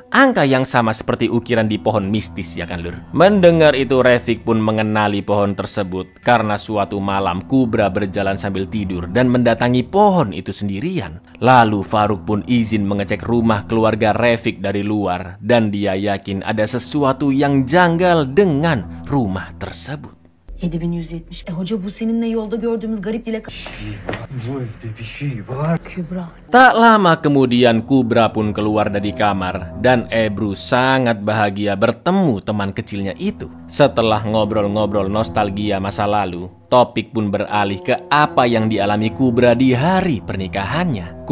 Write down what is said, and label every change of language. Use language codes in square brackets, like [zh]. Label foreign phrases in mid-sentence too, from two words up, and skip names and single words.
[id] Angka yang sama seperti ukiran di pohon mistis, ya kan Lur? Mendengar itu Refik pun mengenali pohon tersebut karena suatu malam Kubra berjalan sambil tidur dan mendatangi pohon itu sendirian. Lalu Faruk pun izin mengecek rumah keluarga Refik dari luar dan dia yakin ada sesuatu yang janggal dengan rumah tersebut. [tr] 7170. Hoca bu seninle yolda gördüğümüz garip dilek... Bu evde bir şey var. Kübra. [id] Tak lama kemudian Kubra pun keluar dari kamar dan Ebru sangat bahagia bertemu teman kecilnya itu. Setelah ngobrol-ngobrol nostalgia masa lalu, topik pun beralih ke apa yang dialami Kubra di hari pernikahannya.